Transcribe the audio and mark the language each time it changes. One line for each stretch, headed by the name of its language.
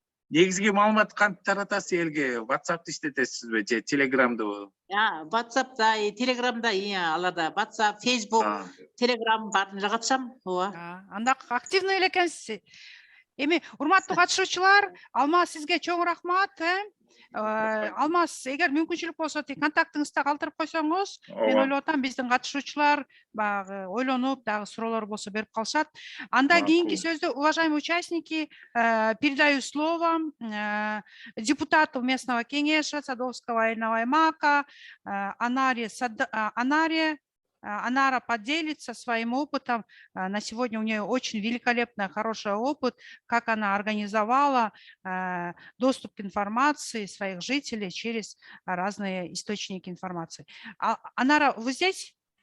Kyrgyz: Негизги маалымат кантип таратасыз элге? WhatsApp'ты иштетесизби же Telegram'ды? WhatsApp'та, Telegram'да, аларда WhatsApp, Facebook, Telegram баарын эле катышам. Ооба. Анда активный эле экенсиз. Эми урматтуу катышуучулар, Алмаз сизге чоң рахмат. Алмаз, эгер мүмкүнчүлүк болсо, контактыңызды калтырып койсоңуз, мен ойлоп атам, биздин катышуучулар баягы ойлонуп, дагы суроолор болсо берип калышат. Анда кийинки сөздү,
Russian: уважаемые участники, передаю слово депутату местного кеңеша Садовского Айылного аймака Анара поделится своим опытом. На сегодня у нее очень великолепный, хороший опыт, как она организовала доступ к информации своих жителей через разные источники информации. Анара, вы здесь?